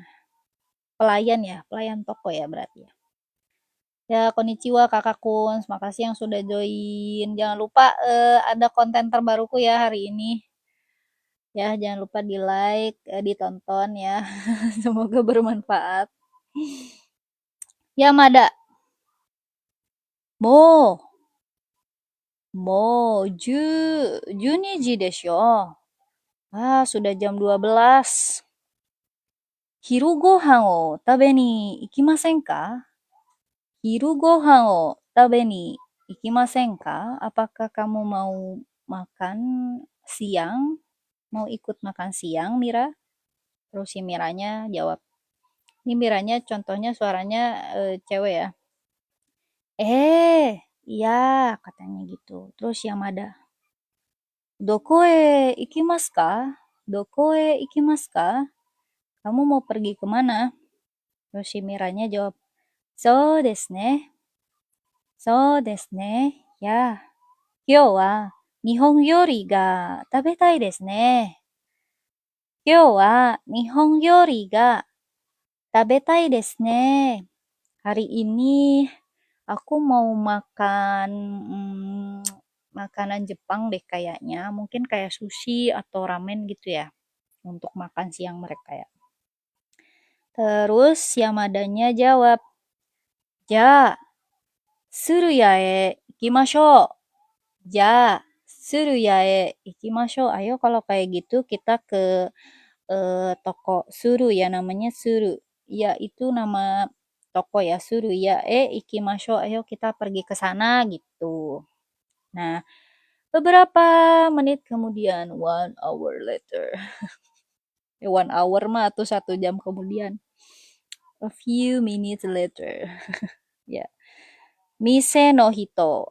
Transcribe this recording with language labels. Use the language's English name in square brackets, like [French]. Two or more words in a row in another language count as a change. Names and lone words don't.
[Indonesian] Pelayan ya, pelayan toko ya berarti ya. Ya, konnichiwa Kakak Kun. Makasih yang sudah join. Jangan lupa ada konten terbaruku ya hari ini. Ya, jangan lupa di-like, ditonton ya. Semoga bermanfaat. Yamada. [Japanese] Mo 12時でしょ。 [Indonesian] sudah jam 12. [Japanese] 昼ご飯を食べに行きませんか？昼ご飯を食べに行きませんか？ [Indonesian] Apakah kamu mau makan siang? Mau ikut makan siang, Mira? Terus si Miranya jawab. Ini Miranya contohnya suaranya cewek ya. Iya, katanya gitu. Terus Yamada. [Japanese] どこへ行きますか? どこへ行きますか? [Indonesian] Kamu mau pergi kemana? Terus si Miranya jawab, [Japanese] そうですね. そうですね. Ya. 今日は日本料理が食べたいですね. 今日は日本料理が食べたいですね. [Indonesian] Hari ini aku mau makan makanan Jepang deh kayaknya. Mungkin kayak sushi atau ramen gitu ya. Untuk makan siang mereka ya. Terus Yamadanya jawab, Ja, [Japanese] スルヤへ行きましょう. じゃ、スルヤへ行きましょう. [Indonesian] Ayo kalau kayak gitu kita ke toko Suru ya, namanya Suru. Ya itu nama toko ya, [Japanese] スルヤへ行きましょう. [Indonesian] Ayo kita pergi ke sana gitu. Nah, beberapa menit kemudian, [English] 1 hour later. [Indonesian] 1 hour mah atau 1 jam kemudian. [English] A few minutes later. Ya. [Japanese] 店の人.